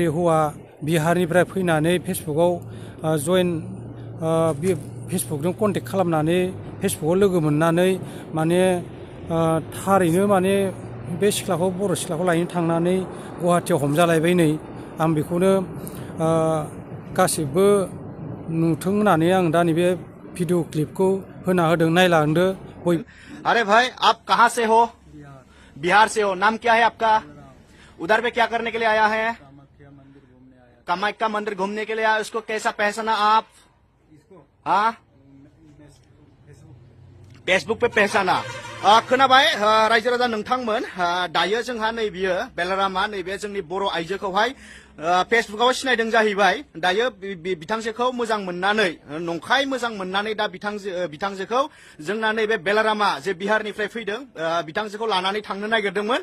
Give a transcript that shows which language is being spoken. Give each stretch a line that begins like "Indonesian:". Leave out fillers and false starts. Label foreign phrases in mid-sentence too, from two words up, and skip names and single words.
Bodo: हौवा बिहारनिफ्राय फैनानै फेसबुकाव जयेन फेसबुकजों कन्टेक्ट खालामनानै फेसबुकाव लोगो मोननानै माने थारैनो माने बे बर' सिख्लाखौ लायनो थांनानै गुवाहाटियाव हमजालायबाय नै आं बेखौनो गासिबो नुथों होननानै आं दा नैबे भिडिअ क्लिपखौ होना होदों नायलांदो बयबो।
Hindi: अरे भाई आप कहाँ से हो? बिहार से हो। नाम क्या है आपका? उधर पे क्या करने के लिए आया है? कामाख्या मंदिर घूमने के लिए आया। उसको कैसा पहचाना आप? हाँ फेसबुक पे पहचाना।
Bodo: खोनाबाय रायजो राजा नोंथांमोन दायो जोंहा नैबेयो बेलारामा नैबे जोंनि बर' आइजोखौहाय फेसबुकाव सिनायदों जाहैबाय। दायो बिथांजोखौ मोजां मोननानै नंखाय मोजां मोननानै दा बिथांजोखौ जोंना नैबे बेलारामा जे बिहारनिफ्राय फैदों बिथांजोखौ लानानै थांनो नागिरदोंमोन।